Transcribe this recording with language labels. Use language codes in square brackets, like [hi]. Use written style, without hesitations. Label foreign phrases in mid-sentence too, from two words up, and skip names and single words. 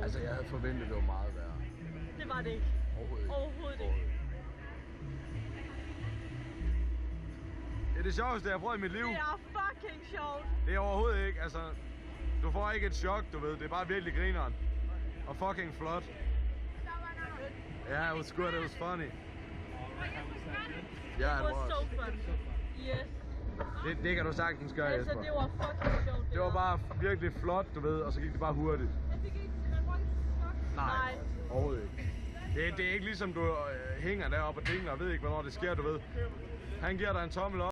[da] Altså, jeg havde forventet, at det var meget værre. Det var det ikke. Overhovedet ikke. Det er det sjoveste, jeg har prøvet i mit liv. Det er fucking sjovt. Det er overhovedet ikke, altså... Du får ikke et chok, du ved. Det er bare virkelig grineren. Og fucking flot. [en] Yeah, it was good, it was funny. It Yeah, it was was. so fun. Yes. [da] Det kan du sagtens gøre, Altså, Jesper. det var fucking sjovt. Det var bare virkelig flot, du ved, og så gik det bare hurtigt. Nej. Overhovedet ikke. Det er ikke ligesom, du hænger deroppe og dingler og ved ikke, hvornår det sker, du ved. Han giver dig en tommel op.